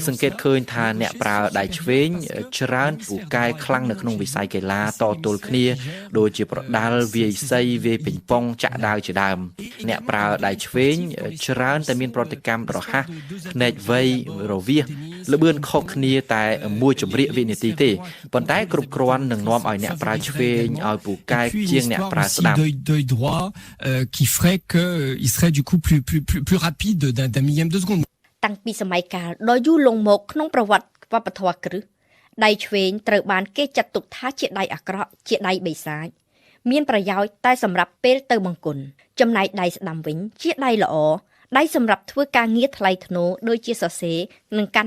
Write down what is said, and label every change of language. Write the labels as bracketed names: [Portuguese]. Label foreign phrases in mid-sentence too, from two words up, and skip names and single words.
[Khmer] សង្កេតឃើញថាអ្នកប្រើដៃឆ្វេងច្រើនពូកែខ្លាំងនៅក្នុងវិស័យកីឡាតទល់គ្នាដូចជាប្រដាល់វាយសីវាយប៉េងប៉ុងចាក់ដាវជាដើមអ្នកប្រើដៃឆ្វេងច្រើនតែមានប្រតិកម្មរហ័សភ្នែកវៃរវាសល្បឿនខុសគ្នាតែមួយជំរាកវិនាទីទេប៉ុន្តែគ្រប់គ្រាន់នឹងនាំឲ្យអ្នកប្រើឆ្វេងឲ្យពូកែជាងអ្នកប្រើស្ដាំ [French] d'œil droit qui ferait que il serait du coup plus rapide d'un millième de seconde [Khmer] តាំងពីសម័យកាលដ៏យូរលង់មកក្នុងប្រវត្តិវប្បធម៌គ្រឹះដៃឆ្វេងត្រូវបានគេចាត់ទុកថាជាដៃអាក្រក់ជាដៃបិសាចមានប្រយោជ ន៍តែសម្រាប់ពេលទៅបង្គន់ចំណែកដៃស្ដាំវិញជាដៃល្អដៃសម្រាប់ធ្វើការងារថ្លៃថ្នូរដូចជាសរសេរនិងកាន់